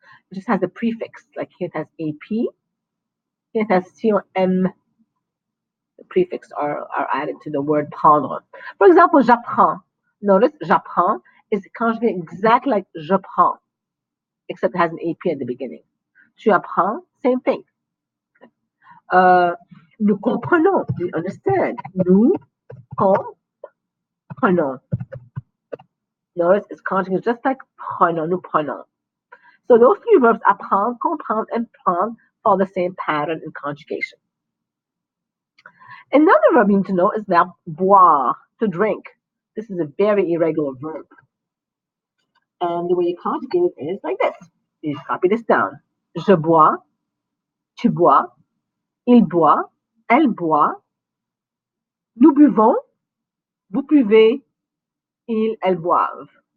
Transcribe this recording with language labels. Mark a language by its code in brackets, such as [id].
[en] It just has a prefix, like here it has AP, here it has C or M. The prefix are added to the word prendre. For example, j'apprends. Notice j'apprends is conjugated exactly like je prends, except it has an AP at the beginning. [fr] Tu apprends, [en] same thing. [fr] Nous comprenons, [en] we understand. [fr] Nous comprenons. [en] Notice it's conjugated just like prenons, [fr] nous prenons. [en] So those three verbs, apprendre, comprendre, and prendre, follow the same pattern in conjugation. Another verb you need to know is verb boire, to drink. This is a very irregular verb. And the way you conjugate it is like this. You copy this down. [fr] Je bois, tu bois, il boit, elle boit, nous buvons, vous buvez, ils, elles boivent.